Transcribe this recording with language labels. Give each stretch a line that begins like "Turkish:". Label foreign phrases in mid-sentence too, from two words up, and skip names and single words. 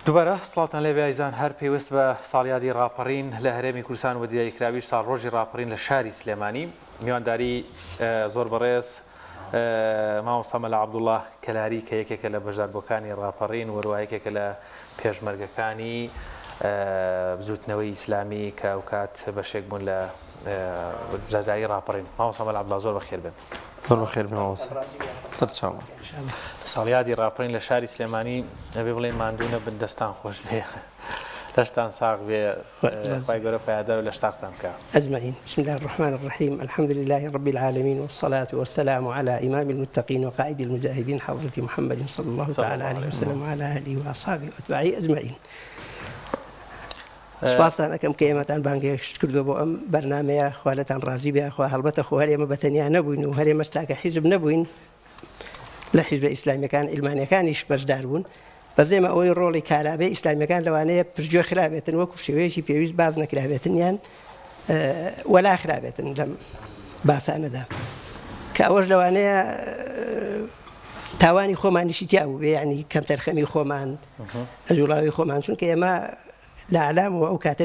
Central Kurdish: دووبارە سڵاتان لێ بیایزان هەر پێویست بە ساڵیادی ڕاپەڕین لە هەرێمی کوردستان و دیاریکراویش ساڵ ڕۆژی ڕاپەڕین لە شاری سلێمانی میوانداری زۆر بەڕێز مامۆستا مەلا عەبدوڵڵاه کەلاری کە یەکێکە لە بەشداربووەکانی ڕاپەڕین وەروە یەکێکە لە پێشمەرگەکانی بزوتنەوەی ئیسلامی کە ئەو کات بەشێک بوون لە بەشداری ڕاپەڕین. مامۆستا مەلا عەبدوڵڵاه زۆر بەخێر بن. زۆر بەخێر بن مامۆستا. سەر چاوم. ساڵیادی ڕاپەڕین لە شاری سلێمانی ئەبێ بڵێن ماندوو نەبن دەستان خۆش بێ لەشتان ساغ بێ خوای گەورە پایدار و لە شتاقتان بکە.
Arabic: أجمعين. بسم الله الرحمن الرحيم. الحمد لله رب العالمين والصلاة والسلام على إمام المتقين وقائد المجاهدين حضرة محمد صلى الله تعالى عليه وسلم وعلى آله وأصحابه وأتباعه أجمعين.
Central Kurdish: سواسان ئەەکەم کە ئێمەتان بانگێشت کردو بۆ ئەم بەرنامەیە خوالەتان ڕازی بێ خوا هەڵبەتە خۆ هەر ئێمە بەتەنیا نەبووین و هەر ئێمەش تاکە حیزب نەبووین لە حیزبە ئیسلامیەکان ئیلمانیەکانیش بەشدار بوون بەزێمە ئەوەی ڕۆڵی کارابێ ئیسلامیەکان لەوانەیە پشتگوێ خرابێتن وەکو شێوەیەکی پێویست باز نەکرابێتن یان وەلا خرابێتن لەم باسانەدا کە ئەوەش لەوانەیە تاوانی خۆمانیشی تیا بوو بێ یعنی کەم تەرخەمی خۆمان ئەجوڵاوی خۆمان چونکە ئێمە لە عالامەوە ئەو کاتە